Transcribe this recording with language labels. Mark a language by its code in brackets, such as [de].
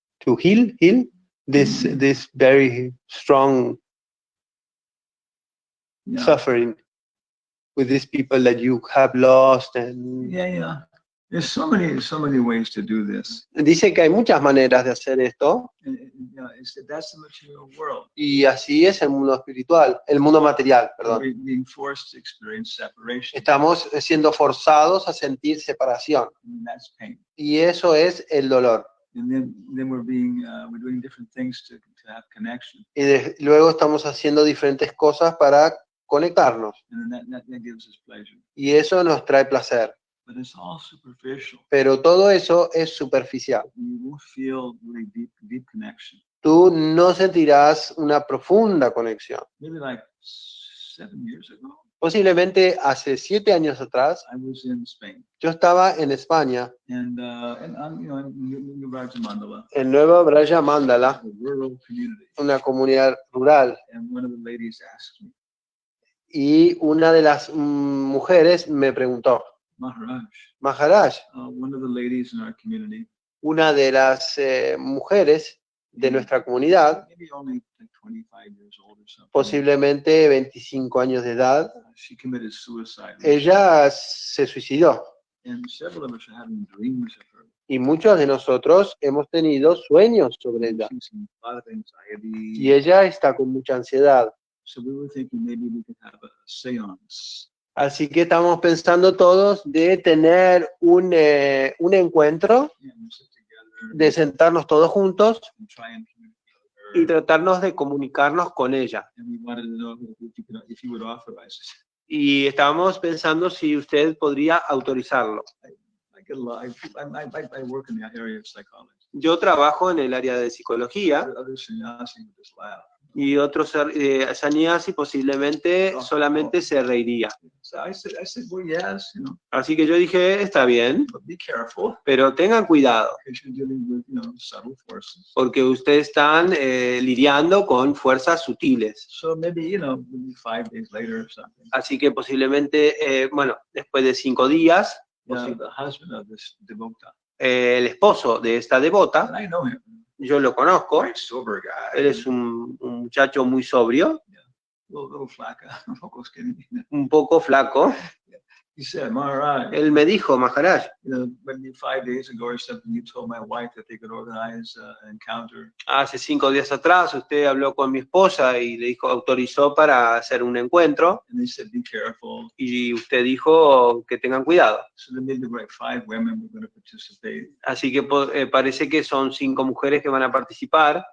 [en] to heal this very strong Yeah. suffering with these people that you have lost. And Yeah. There's so many ways to do this. [es] dice que hay muchas maneras de hacer esto, [en] And, that's the material world. [es] y así es el mundo espiritual, el mundo material, perdón. [en] We're being forced to experience separation. [es] Estamos siendo forzados a sentir separación, [en] And that's pain. [es] y eso es el dolor. [en] And then we're doing different things to have connection. [es] Y luego estamos haciendo diferentes cosas para conectarnos, [en] And then that gives us pleasure. [es] y eso nos trae placer. [en] But it's all superficial. [es] Pero todo eso es superficial. [en] You won't feel really deep connection. [es] Tú no sentirás una profunda conexión. [en] Maybe like 7 years ago. [es] Posiblemente hace 7 años atrás, [en] I was in Spain, [es] yo estaba en España, [en] and you know, in New Mandala, [es] en Nueva Braya Mandala, [en] a rural community, [es] una comunidad rural, [en] and one of the ladies asked me, [es] y una de las mujeres me preguntó, [en] Maharaj, [es] Maharaj, [en] one of the ladies in our community, [es] una de las mujeres de nuestra comunidad, [en] maybe only like 25 years old or something, [es] posiblemente 25 años de edad, [en] she committed suicide. [es] ella se suicidó. [en] And several of us are having dreams of her. [es] Y muchos de nosotros hemos tenido sueños sobre ella. [en] She's in a lot of anxiety. [es] Y ella está con mucha ansiedad. [en] So we were thinking maybe we could have a seance. [es] Así que estamos pensando todos de tener un encuentro, [en] Yeah, we sit together [es] de sentarnos todos juntos [en] and try and communicate with [es] y [en] her. [es] tratarnos de comunicarnos con ella. [en] And we wanted to know if you would authorize it. [es] Y estábamos pensando si usted podría autorizarlo. [en] I get a lot. I work in the area of psychology. [es] Yo trabajo en el área de psicología [en] Other sannyasi would just laugh. [es] y otros sannyasi posiblemente solamente se reiría. [en] So I said, well, yes, you know, [es] Así que yo dije, está bien, [en] but be careful [es] pero tengan cuidado, [en] because you're dealing with, you know, subtle forces. [es] porque ustedes están lidiando con fuerzas sutiles. [en] So maybe, you know, maybe 5 days later or something. [es] Así que posiblemente, bueno, después de 5 días, [en] Yeah, the husband of this devota. [es] el esposo de esta devota, [en] And I know him. [es] yo lo conozco, [en] Quite sober guy. [es] él es un muchacho muy sobrio, [en] Little [es] flaca, un poco [en] skinny. [es] un poco flaco. [en] He said, Maharaj, [es] Él me dijo, Maharaj, [en] you know, maybe 5 days ago or something, you told my wife that they could organize an encounter. [es] hace 5 días atrás usted habló con mi esposa y le dijo, autorizó para hacer un encuentro, [en] And they said, be careful. [es] y usted dijo que tengan cuidado. [en] So then maybe like 5 women were going to participate. [es] Así que parece que son 5 mujeres que van a participar